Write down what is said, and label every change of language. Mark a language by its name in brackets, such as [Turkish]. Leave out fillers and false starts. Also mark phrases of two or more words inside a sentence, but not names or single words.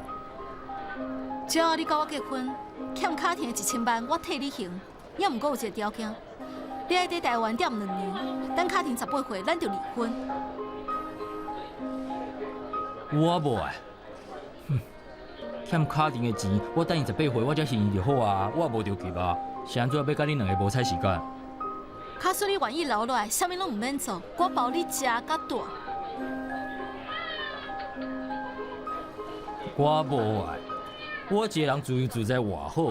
[Min Nan Chinese] 只要你甲我结婚，欠卡廷的1000万我替你还。也毋过有一个条件，你爱在台湾踮2年，等卡廷18岁，咱就离婚。我无爱，欠卡廷的钱，我等伊18 岁，我才还伊就好啊。我也无着急啊，是安怎要甲恁两个无采时间？假使你愿意留落来，啥物拢毋免做，我包你食甲大。我无爱，我一个人自由自在偌好。